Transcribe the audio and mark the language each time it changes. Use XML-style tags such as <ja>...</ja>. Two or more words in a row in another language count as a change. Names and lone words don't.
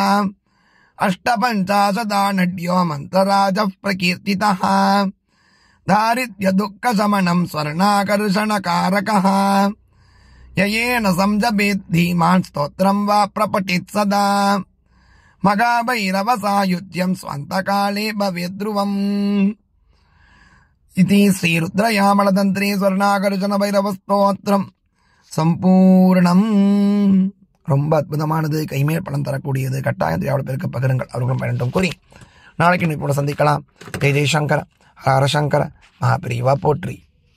<sa>अष्टपञ्चाशदानड्यो मन्त्रराजः प्रकीर्तितः दारिद्र्यदुःखशमनं स्वर्णाकर्षणकारकः येन संजपेत् धीमान् स्तोत्रं वा प्रपठेत् सदा महाभैरवसायुज्यं स्वान्तकाले भवेद्ध्रुवम् इति श्रीरुद्रयामलतन्त्रे स्वर्णाकर्षण भैरवस्तोत्रम् சம்பூர்ணம்.</sa> <ta>ரொம்ப அற்புதமானது, கைமேல் பலன் தரக்கூடியது. கட்டாயம் எவ்வளவு பேருக்கு பகிருங்கள், அவர்களும் பயனட்டும் கூறி நாளைக்கு இன்னைக்கு கூட சந்திக்கலாம். ஜெய் ஜெய்சங்கர, ஹர சங்கர, மகாபிரிவா போற்றி.</ta>